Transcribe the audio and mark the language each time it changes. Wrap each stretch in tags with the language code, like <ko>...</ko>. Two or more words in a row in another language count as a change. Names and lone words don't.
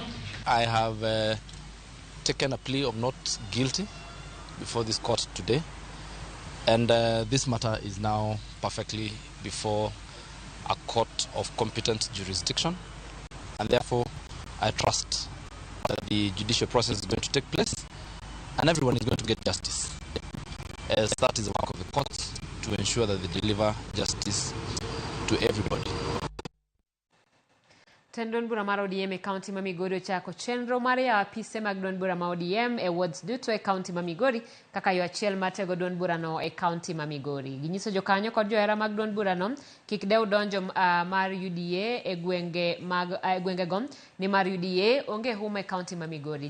<en>I have taken a plea of not guilty before this court today, and this matter is now perfectly before a court of competent jurisdiction, and therefore I trust that the judicial process is going to take place and everyone is going to get justice, as that is the work of the courts to ensure that they deliver justice to everybody.</en> <luo>Tendon bura mar ODM e kaunti ma Migori ochako chenro mar yawo apise mag duond bura ma ODM e wards duto e kaunti ma Migori kaka yo achiel matego duond bura no e kaunti ma Migori. Ginyiso jokanyo kod johera mag duond bura no kik dew donjo mar UDA e gwenge go ni mar UDA onge huma e kaunti ma Migori.</luo>